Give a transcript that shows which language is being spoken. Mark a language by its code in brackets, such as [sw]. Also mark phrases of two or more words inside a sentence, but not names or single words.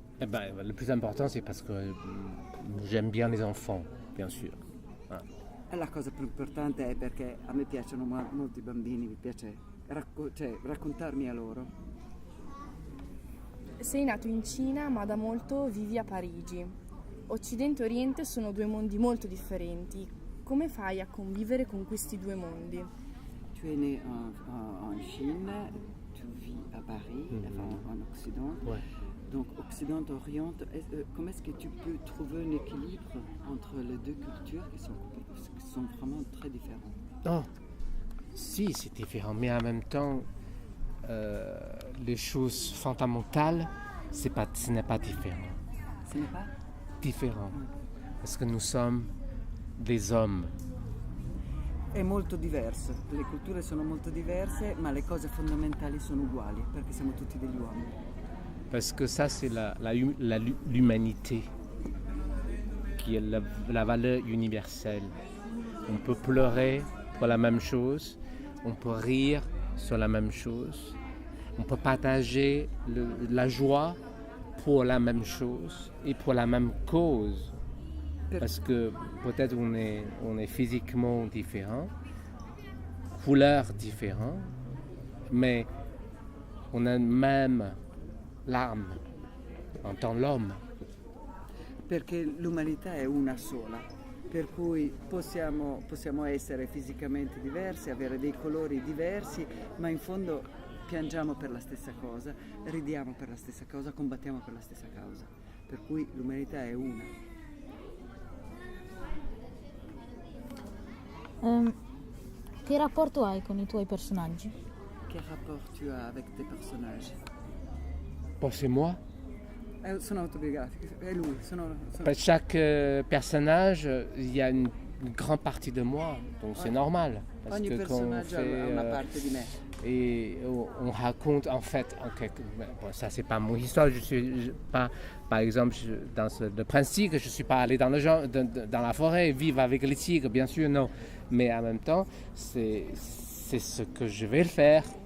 [fr] Le plus important c'est parce que j'aime bien les enfants, bien sûr. [it] La cosa più importante è perché a me piacciono molti bambini, mi piace raccontarmi a loro. Sei nato in Cina, ma da molto vivi a Parigi. Occidente e Oriente sono due mondi molto differenti. Come fai a convivere con questi due mondi? [fr] Tu es né en Chine, tu vis à Paris, en Occident. Ouais. Donc Occident-Orient, comment est-ce que tu peux trouver un équilibre entre les deux cultures qui sont vraiment très différentes? Oh, si, c'est différent, mais en même temps, les choses fondamentales, ce n'est pas différent. Ce n'est pas? Différent, parce que nous sommes des hommes. [it] È molto diverso, le culture sono molto diverse, ma le cose fondamentali sono uguali, perché siamo tutti degli uomini. [fr] Parce que ça, c'est l'humanité, qui est la valeur universelle. On peut pleurer pour la même chose, on peut rire sur la même chose, on peut partager la joie pour la même chose et pour la même cause. Parce que peut-être on est physiquement différent, couleurs différentes, mais on a même l'âme en tant l'homme. [it] Perché l'umanità è una sola, per cui possiamo essere fisicamente diversi, avere dei colori diversi, ma in fondo piangiamo per la stessa cosa, ridiamo per la stessa cosa, combattiamo per la stessa causa. Per cui l'umanità è una. Che rapporto hai con i tuoi personaggi? [fr] Che rapport tu as avec tes personnages? Bon, c'est moi. [it] Sono autobiografiche, è lui, sono... [fr] Pour chaque personnage, il y a une grande partie de moi, donc c'est normal. Parce [it] Ogni [fr] que quand on [it] personaggio ha [fr] fait, [it] una parte di me. [fr] et on raconte en fait, bon, ça c'est pas mon histoire, je suis pas, par exemple, le prince tigre, je suis pas allé dans dans la forêt vivre avec les tigres, bien sûr non, mais en même temps c'est ce que je vais faire.